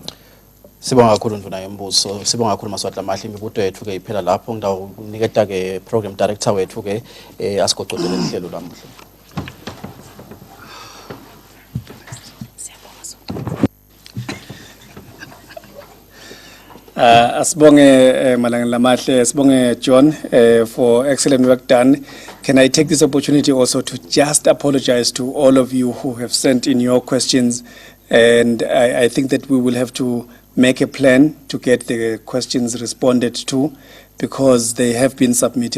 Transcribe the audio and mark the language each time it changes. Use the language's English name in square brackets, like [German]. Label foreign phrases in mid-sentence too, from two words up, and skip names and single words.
[Swati] Sibonga kakhulu ndvuna yembuso, sibonga kakhulu Maswati Mahle imibuto yethu ke iphela lapho ngidawuniketa ke program director wethu ke asigoqodele ihlelo lamuhla. Asibonge Malanga Lamahle, asibonge John [English] for excellent work done. Can I take this opportunity also to just apologize to all of you who have sent in your questions, and I think that we will have to make a plan to get the questions responded to, because they have been submitted.